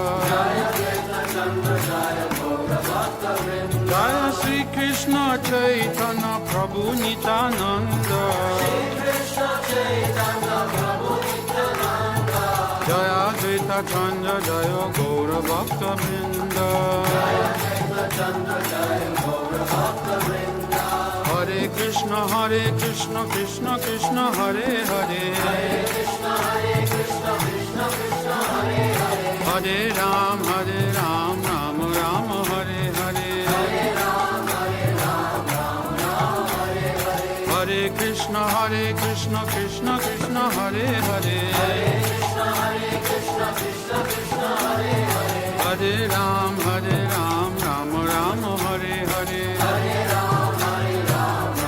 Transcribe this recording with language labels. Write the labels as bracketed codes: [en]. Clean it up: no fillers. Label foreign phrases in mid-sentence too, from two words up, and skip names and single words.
[bn] জয় শ্রী কৃষ্ণ চৈতন্য প্রভু নিত্যানন্দ জয় দ্বৈত চন্দ্র জয় গৌর ভক্তবৃন্দ হরে কৃষ্ণ কৃষ্ণ কৃষ্ণ হরে হরে হরে রাম রাম রাম হরে হরে হরে কৃষ্ণ কৃষ্ণ কৃষ্ণ হরে হরে হরে রাম রাম রাম হরে হরে